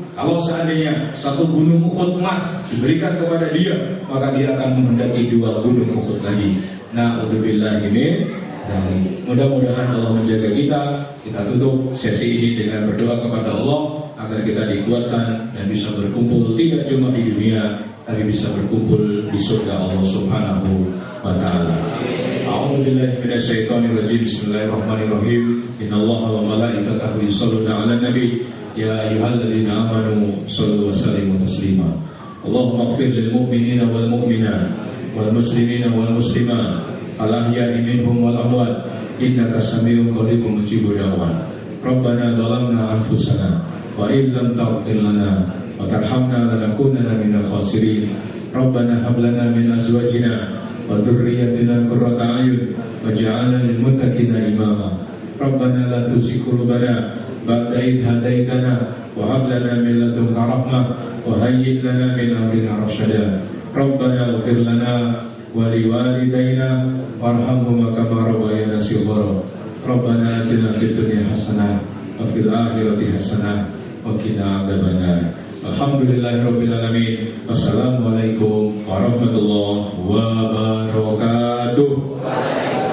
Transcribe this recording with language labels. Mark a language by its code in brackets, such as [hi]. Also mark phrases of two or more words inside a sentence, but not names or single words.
[id] Kalau seandainya satu gunung Uhud emas diberikan kepada dia, maka dia akan mendaki 2 gunung Uhud lagi. [ar] نعوذ بالله من ذلك. [id] Mudah-mudahan Allah menjaga kita. Kita tutup sesi ini dengan berdoa kepada Allah agar kita dikuatkan dan bisa berkumpul tidak cuma di dunia, tapi bisa berkumpul di surga Allah [ar] سبحانه وتعالى. أعوذ بالله من الشيطان الرجيم. بسم الله الرحمن الرحيم. إن الله وملائكته يصلون على النبي يا أيها الذين آمنوا صلوا وسلموا تسليما. اللهم اغفر للمؤمنين والمؤمنات والمسلمين والمسلمات الأحياء منهم والأموات إنك سميع قريب مجيب الدعوات. ربنا ظلمنا أنفسنا وإن لم تغفر لنا وترحمنا لنكونن من الخاسرين. ربنا هب لنا من أزواجنا وذرياتنا قرة أعين واجعلنا للمتقين إماما. ربنا لا تزغ قلوبنا بعد إذ هديتنا وهب لنا من لدنك رحمة وهيئ لنا من أمرنا رشدا. ربنا اغفر لنا ولوالدينا وارحمهما كما ربيانا صغارا. ربنا آتنا في الدنيا حسنة وفي الآخرة حسنة وقنا عذاب النار. الحمد لله رب العالمين. والسلام عليكم ورحمة الله وبركاته.